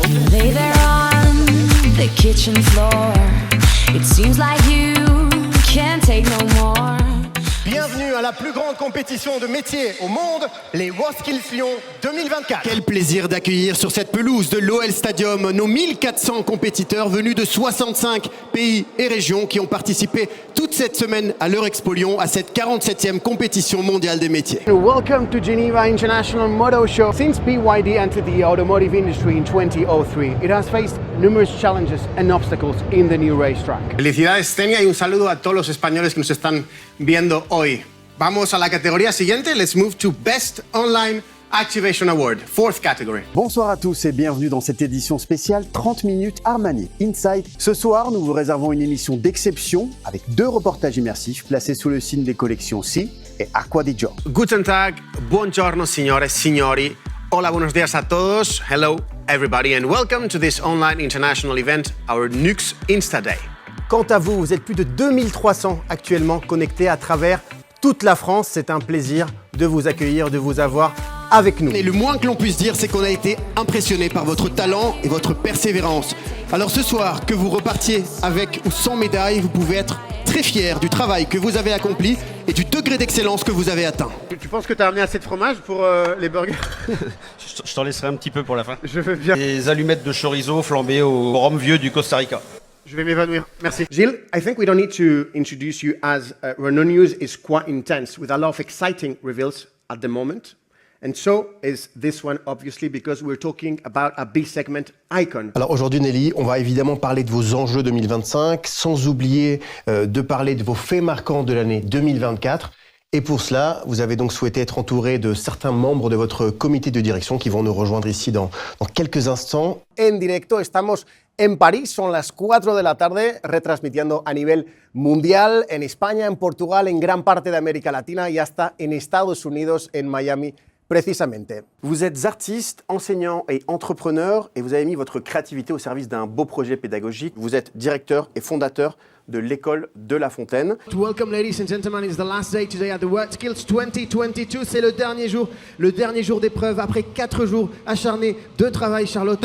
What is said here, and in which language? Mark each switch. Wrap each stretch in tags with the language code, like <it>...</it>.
<en>Lay there on the kitchen floor. It seems like you can't take no more.</en> <fr>Bienvenue à la plus grande compétition de métier au monde, les WorldSkills Lyon 2024. Quel plaisir d'accueillir sur cette pelouse de l'OL Stadium nos 1400 compétiteurs venus de 65 pays et régions qui ont participé toute cette semaine à l'Eurexpo Lyon à cette 47e compétition mondiale des métiers.</fr> <en>Welcome to Geneva International Motor Show. Since BYD entered the automotive industry in 2003, it has faced numerous challenges and obstacles in the new racetrack.</en> <es>Felicidades, Tenia, y un saludo a todos los españoles que nos están viendo hoy. Vamos a la categoría siguiente.</es> <en>Let's move to Best Online Activation Award, 4th category.</en> <fr>Bonsoir à tous et bienvenue dans cette édition spéciale 30 minutes Armani Inside. Ce soir, nous vous réservons une émission d'exception avec 2 reportages immersifs placés sous le signe des collections Si et Acqua di Gio.</fr> <de>Guten Tag,</de> <it>buongiorno signore, signori.</it> <es>Hola, buenos días a todos.</es> <en>Hello, everybody, and welcome to this online international event, our Nux Insta Day.</en> <fr>Quant à vous, vous êtes plus de 2300 actuellement connectés à travers toute la France. C'est un plaisir de vous accueillir, de vous avoir avec nous. Et le moins que l'on puisse dire, c'est qu'on a été impressionné par votre talent et votre persévérance. Alors ce soir, que vous repartiez avec ou sans médaille, vous pouvez être très fiers du travail que vous avez accompli et du degré d'excellence que vous avez atteint. Tu penses que tu as amené assez de fromage pour les burgers? Je t'en laisserai un petit peu pour la fin. Je veux bien. Les allumettes de chorizo flambées au rhum vieux du Costa Rica. Je vais m'évanouir. Merci.</fr> <en>Gilles, I think we don't need to introduce you as Renault News is quite intense with a lot of exciting reveals at the moment. And so is this one, obviously, because we're talking about a B-segment icon.</en> <fr>Alors aujourd'hui, Nelly, on va évidemment parler de vos enjeux 2025, sans oublier de parler de vos faits marquants de l'année 2024. Et pour cela, vous avez donc souhaité être entouré de certains membres de votre comité de direction qui vont nous rejoindre ici dans quelques instants.</fr> <es>En directo, estamos en París, son las 4 de la tarde, retransmitiendo a nivel mundial en España, en Portugal, en gran parte de América Latina y hasta en Estados Unidos, en Miami.</es> <fr>Précisément. Vous êtes artiste, enseignant et entrepreneur et vous avez mis votre créativité au service d'un beau projet pédagogique. Vous êtes directeur et fondateur de l'école de La Fontaine.</fr> <en>Welcome ladies and gentlemen, it's the last day today at the WorldSkills 2022.</en> <fr>C'est le dernier jour d'épreuve après 4 jours acharnés de travail, Charlotte.</fr>